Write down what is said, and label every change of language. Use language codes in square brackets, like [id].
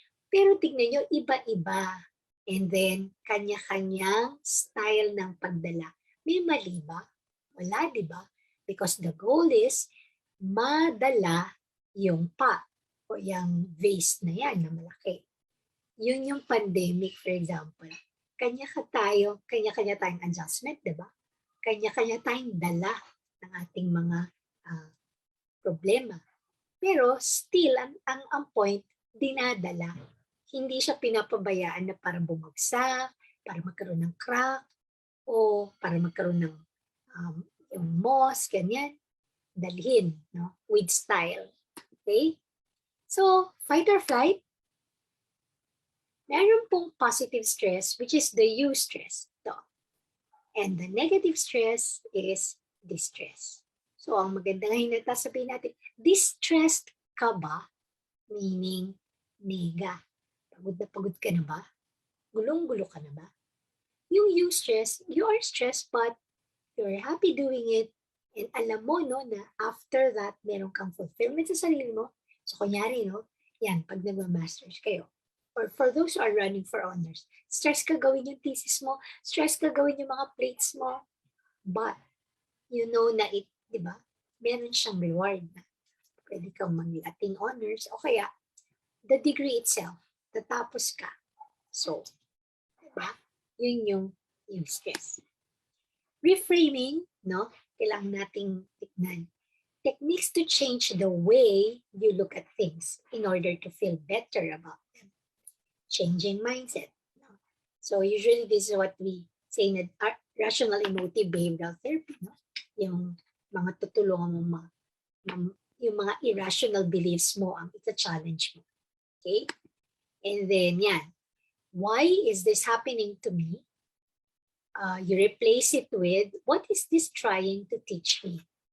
[tl] Pero tignan nyo, iba-iba. And then, kanya-kanyang style ng pagdala. May mali ba? Wala, di ba? [en] Because the goal is [tl] madala yung pot o yung vase na yan na malaki. Yun yung pandemic, [en] for example. [tl] Kanya-kanya tayong adjustment, di ba? Kanya-kanya tayong dala ng ating mga problema. Pero still, ang point, dinadala. Hindi siya pinapabayaan na para bumagsak, para magkaroon ng crack, o para magkaroon ng yung moss, ganyan. Dalhin, no? [en] With style. [tl] Okay? [en] So, fight or flight, [tl] meron pong [en] positive stress, which is the eustress. And the negative stress is distress. [tl] So, ang maganda ngayon na sabihin natin, distressed ka ba? Meaning, nega. Pagod ka na ba? Gulong-gulo ka na ba? [en] Yung eustress, you are stressed but you're happy doing it. [tl] And alam mo, no, na after that, meron kang fulfillment sa sarili mo. So, kunyari, no, yan, pag nagmamasters kayo. [en] Or for those who are running for honors, [tl] stress ka gawin yung thesis mo, stress ka gawin yung mga plates mo. [en] But, you know [tl] na it, di ba? Meron siyang reward na pwede kang mag-ating honors o kaya [en] the degree itself, [tl] tatapos ka. So, di ba? Yun yung stress. Reframing, no? Kailangan nating tignan. [en] Techniques to change the way you look at things in order to feel better about them. Changing mindset. No? So usually this is what we say na rational emotive behavioral therapy. [tl] No? Yung mga tutulungan mo, yung mga irrational beliefs mo ang ita-challenge mo. [en] Okay? And then yan. Why is this happening to me? You replace it with, what is this trying to teach me?